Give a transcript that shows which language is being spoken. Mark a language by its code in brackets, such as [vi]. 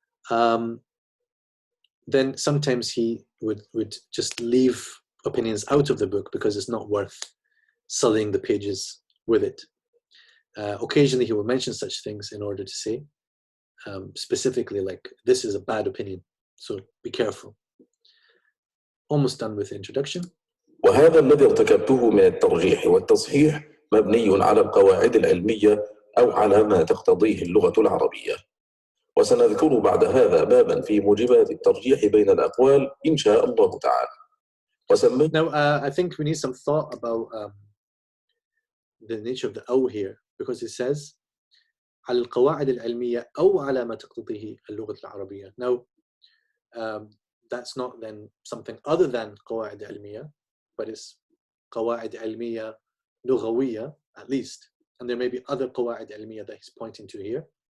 [en] Then sometimes he would just leave opinions out of the book because it's not worth sullying the pages with it. Occasionally he will mention such things in order to say specifically, like, this is a bad opinion, so be careful. Almost done with the introduction. [ar] وهذا الذي ارتكبته من الترجيح والتصحيح مبني على القواعد العلمية أو على ما تقتضيه اللغة العربية. وسنذكر بعد هذا بابا في موجبات الترجيح بين الأقوال إن شاء الله تعالى. [en] Now, I think we need some thought about the nature of the أو here, because it says [ar] على القواعد العلمية أو على ما تقتضيه اللغة العربية. [en] Now, that's not then something other than قواعد علمية, but it's [ar] قواعد علمية لغوية [en] at least, and there may be other قواعد علمية that he's pointing to here.